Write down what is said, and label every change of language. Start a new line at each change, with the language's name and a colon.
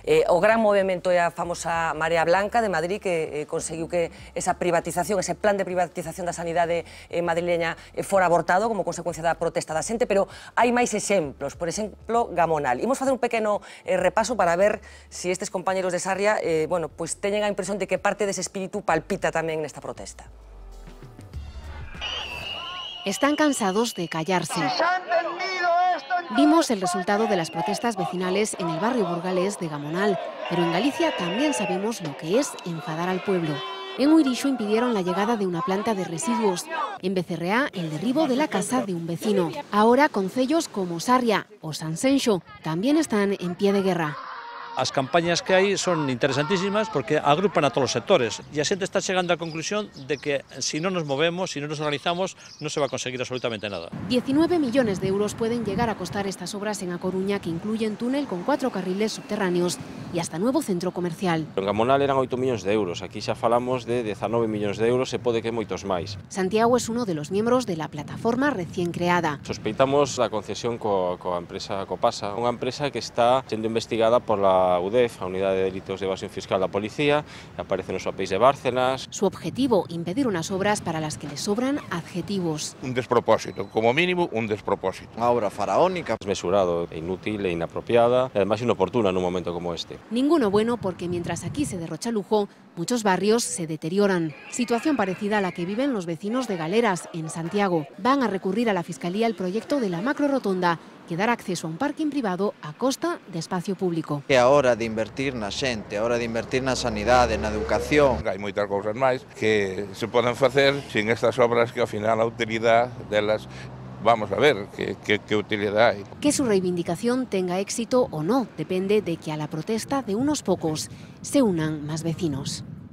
Galician: O gran movimento é a famosa Marea Blanca de Madrid, que conseguiu que esa privatización, ese plan de privatización da sanidade madrileña fora abortado como consecuencia da protesta da xente, pero hai máis exemplos, por exemplo, Gamonal. Imos facer un pequeno repaso para ver se estes compañeros de Sarria, bueno, pois teñen a impresión de que parte dese espírito palpita tamén nesta protesta.
Spanish: Están cansados de callarse. Vimos el resultado de las protestas vecinales en el barrio burgalés de Gamonal, pero en Galicia también sabemos lo que es enfadar al pueblo. En Uirixo impidieron la llegada de una planta de residuos. En Becerreá, el derribo de la casa de un vecino. Ahora, concellos como Sarria o Sanxenxo también están en pie de guerra.
Galician: As campañas que hai son interesantísimas porque agrupan a todos os sectores e a xente está chegando á conclusión de que si non nos movemos, si non nos organizamos, non se va a conseguir absolutamente nada.
Spanish: 19 millones de euros pueden llegar a costar estas obras en A Coruña, que incluyen túnel con 4 carriles subterráneos y hasta nuevo centro comercial.
Galician: En Gamonal eran 8 millóns de euros, aquí xa falamos de 19 millóns de euros e pode que moitos máis.
Spanish: Santiago es uno de los miembros de la plataforma recién creada.
Galician: Sospeitamos a concesión coa empresa Copasa, unha empresa que está sendo investigada pola a UDEF, a Unidade de Delitos de Evasión Fiscal da Policía, aparece nos papéis de Bárcenas.
Spanish: Su objetivo, impedir unas obras para las que le sobran adjetivos. Un despropósito, como mínimo un despropósito.
Galician: Unha obra faraónica. Desmesurado, inútil e inapropiada, e además inoportuna nun momento como este.
Spanish: Ninguno bueno porque mientras aquí se derrocha lujo, muchos barrios se deterioran. Situación parecida a la que viven los vecinos de Galeras, en Santiago. Van a recurrir a la Fiscalía el proyecto de la macrorotonda que dar acceso a un parking privado a costa de espacio público.
Galician: É a hora de invertir na xente, a hora de invertir na sanidade, na educación. Hai moitas cousas máis que se poden facer sin estas obras que ao final a utilidade delas, vamos a ver que utilidade hai.
Spanish: Que su reivindicación tenga éxito o no depende de que a la protesta de unos pocos se unan más vecinos.